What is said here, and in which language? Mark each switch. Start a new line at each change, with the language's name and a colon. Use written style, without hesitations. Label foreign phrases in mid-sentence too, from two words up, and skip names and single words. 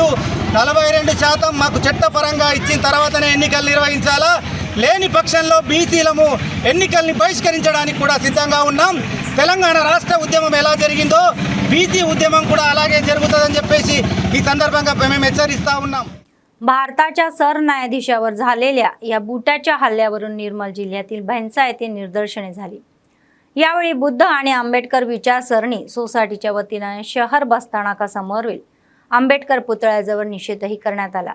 Telugu: 42% మాకు చట్టపరంగా ఇచ్చిన తర్వాతనే ఎన్నికలు నిర్వహించాలా. లేని పక్షంలో బీసీలము ఎన్నికల్ని బహిష్కరించడానికి కూడా సిద్ధంగా ఉన్నాం. తెలంగాణ రాష్ట్ర ఉద్యమం ఎలా జరిగిందో బీసీ उद्यमम కూడా అలాగే జరుగుతుందని చెప్పేసి ఈ సందర్భంగా మేము హెచ్చరిస్తా ఉన్నాం.
Marathi: भारताच्या सरन्यायाधीशावर झालेल्या या बुटाच्या हल्ल्यावरून निर्मल जिल्ह्यातील भैंसा येथे निदर्शने झाली. यावेळी बुद्ध आणि आंबेडकर विचारसरणी सोसायटीच्या वतीने शहर बसस्थानकासमोरील आंबेडकर पुतळ्याजवळ निषेधही करण्यात आला.